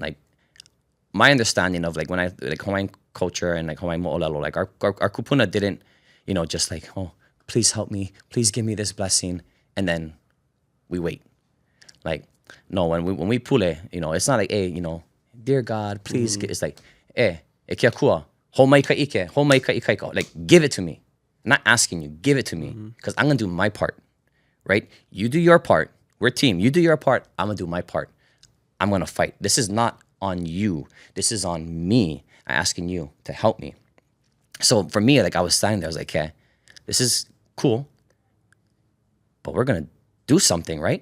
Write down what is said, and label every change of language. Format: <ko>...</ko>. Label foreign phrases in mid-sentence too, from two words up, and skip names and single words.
<en>My understanding of when I Hawaiian culture and Hawaiian mo'olelo, our kupuna didn't, just oh, please help me, please give me this blessing, and then we wait. No, when we pule, it's not hey, dear God, please.</en> <haw>It's e kia kua, ho mai ka ʻike, ho mai ka ʻikaika.</haw> <en>Give it to me. I'm not asking you, give it to me, because I'm gonna do my part, right? You do your part, We're a team. You do your part. I'm going to do my part. I'm going to fight. This is not on you. This is on me. I'm asking you to help me. So for me, like I was standing there, I was like, okay, this is cool, but we're going to do something, right?</en>